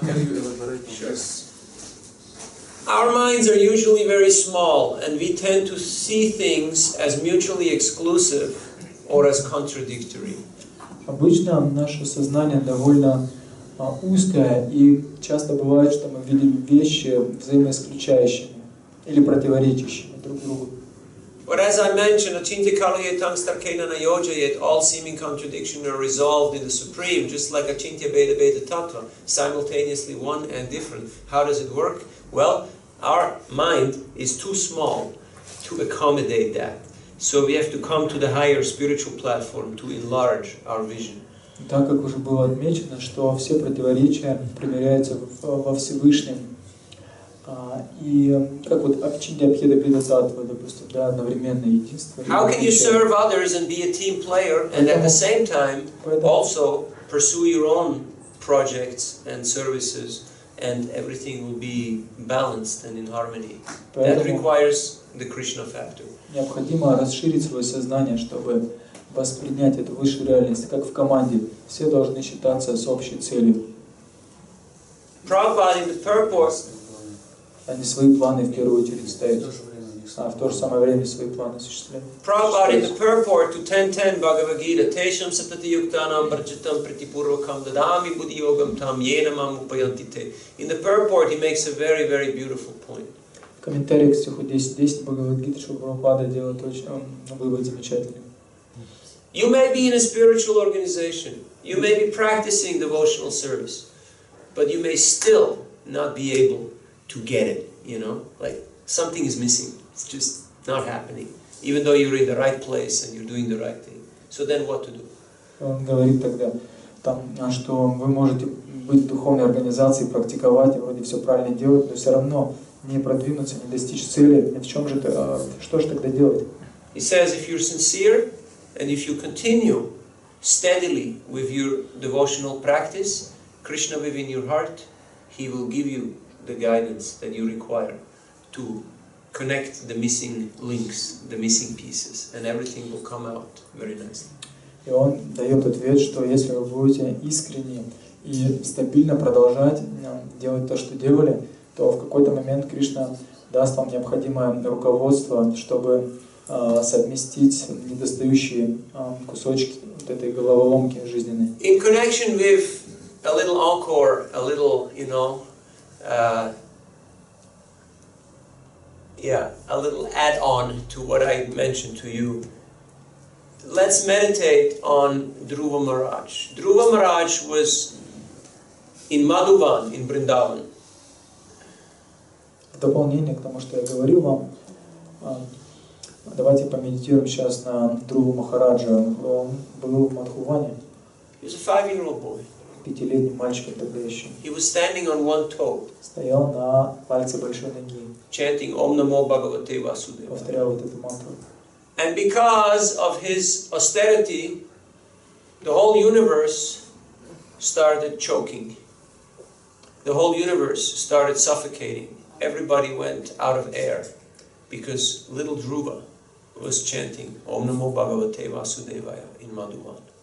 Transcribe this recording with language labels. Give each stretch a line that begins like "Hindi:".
English: Can you elaborate on this? Our minds are usually very small, and we tend to see things as mutually exclusive or as contradictory.
Russian: Обычно наше сознание довольно узкое, и часто бывает, что мы видим вещи взаимоисключающими или противоречащими друг другу.
English: But as I mentioned,
Sanskrit: achintya kalayetang starkena nayoja,
English: yet all seeming contradiction are resolved in the Supreme, just like achintya beta beta tattva, simultaneously one and different. How does it work? Well, our mind is too small to accommodate that. So we have to come to the higher spiritual platform to enlarge our vision.
Russian: Так как уже было отмечено, что все противоречия примиряются во Всевышнем. И как вот Achintya Bheda Bheda Tattva, допустим, да, одновременное единство.
English: How can you serve others and be a team player and at the same time also pursue your own projects and services and everything will be balanced and in harmony? That requires the Krishna factor.
Russian: Необходимо расширить свое сознание, чтобы воспринять эту высшую реальность, как в команде. Все должны считаться с общей целью.
English: Prabhupada in the purport
Russian: Они свои планы в первую очередь в ставят, то же время у них а в то же самое время свои планы осуществляют.
English: Prabhupada in the purport to 10.10 Bhagavad Gita,
Sanskrit: Tesham satati yuktanam prachitam pritipurvakam dadami buddhi yogam tam yenamam upayantite.
English: In the purport he makes a very, very beautiful point.
Russian: В комментариях к стиху 10.10 Бхагавад-гиты Шрила Прабхупада делает очень вывод замечательный.
English: You may be in a spiritual organization, you may be practicing devotional service, but you may still not be able to get it, you know, like something is missing, it's just not happening, even though you're in the right place and you're doing the right thing. So then what to do?
Russian: Он говорит тогда, что вы можете быть в духовной организации, практиковать и вроде все правильно делать, но все равно не продвинуться, не достичь цели. В чем же что же тогда делать?
English: He says if you're sincere and if you continue steadily with your devotional practice, Krishna within your heart, he will give you the guidance that you require to connect the missing links, the missing pieces, and everything will come out very nicely.
Russian: И он дает ответ, что если вы будете искренне и стабильно продолжать делать то, что делали, то в какой-то момент Кришна даст вам необходимое руководство, чтобы совместить недостающие кусочки вот этой головоломки жизненной.
English: In connection with a little encore, a little, you know, a little add-on to what I mentioned to you. Let's meditate on Dhruva Maharaj. Dhruva Maharaj was in Madhuban, in Vrindavan.
Russian: В дополнение к тому, что я говорил вам, давайте помедитируем сейчас на Дhruvу Махараджа. Он был в Мадхуване.
English: He was a 5-year-old boy.
Russian: 5-летним мальчиком тогда еще.
English: He was standing on one toe.
Russian: Стоял на пальце большой ноги.
English: Chanting
Sanskrit: Om Namo Bhagavate Vasudevaya.
Russian: Повторял вот эту мантру.
English: And because of his austerity, the whole universe started choking. The whole universe started suffocating. Everybody went out of air because little Dhruva was chanting
Sanskrit: Om Namo Bhagavate Vasudevaya
English: in Madhuban.